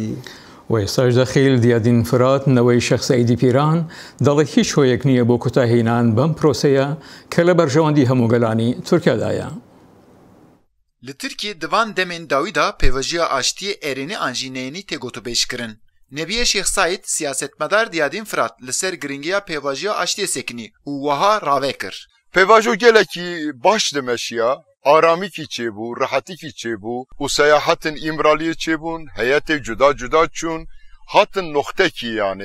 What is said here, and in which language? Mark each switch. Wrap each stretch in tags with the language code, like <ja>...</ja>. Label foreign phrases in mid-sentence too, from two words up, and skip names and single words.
<ckb>و ئێستاش دەخیل دیادین فرات نەوەی شەخ سەعیدی پیران دەڵێ هیچ هۆیەک نییە بۆ کوتاهێنان بەم پرۆسەیە کە لە بەرژەوەندی هەمووگەلانی تورکیادایە.</ckb> <ku>Li Tirkiye divan demên dawî da pêvajiya aştiyê Êrînê an jî neyînî tê gotûbêjkirin. Nebiye Şêx Saîd siyasetmedar Diyadîn Firat li ser giringiya pêvajiya aştiyê sekinî û wiha ravê kir. Pêvajo gelekî baş dimeşiya, aramîkî çêbû, rihetîkî çêbû û seyahetên îmraliyê çêbûn, heyetê cuda cuda çûn, hatin noxtekî yanê.</ku>